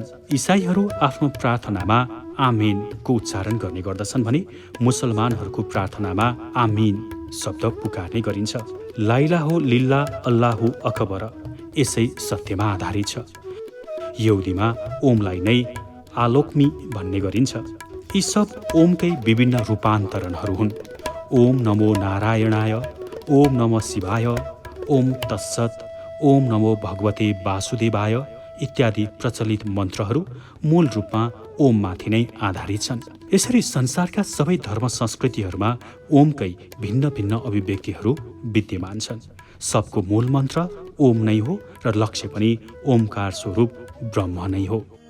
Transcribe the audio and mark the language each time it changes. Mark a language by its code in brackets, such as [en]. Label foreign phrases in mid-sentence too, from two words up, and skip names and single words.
[ne] इसाईहरू आफ्नो प्रार्थनामा आमीनको उच्चारण गर्ने गर्दछन् भने मुसलमानहरूको प्रार्थनामा आमीन शब्द पुकार्ने गरिन्छ। [ar] لا إله إلا الله الله أكبر [ne] यसै सत्यमा आधारित छ। यहुदीमा ओमलाई नै आलोक्मी भन्ने गरिन्छ। यी सब ओमकै विभिन्न रूपान्तरणहरू हुन्। [sa] ओम नमो नारायणाय, ओम नमः शिवाय, ओम तत्सत, ओम नमो भगवते वासुदेवाय [ne] इत्यादि प्रचलित मन्त्रहरू मूल रूपमा ओममाथि नै आधारित छन्। यसरी संसारका सबै धर्म संस्कृतिहरूमा ओमकै भिन्न भिन्न अभिव्यक्तिहरू विद्यमान छन्। सबको मूल मन्त्र ओम नै हो र लक्ष्य पनि ओमकार स्वरूप ब्रह्म नै हो।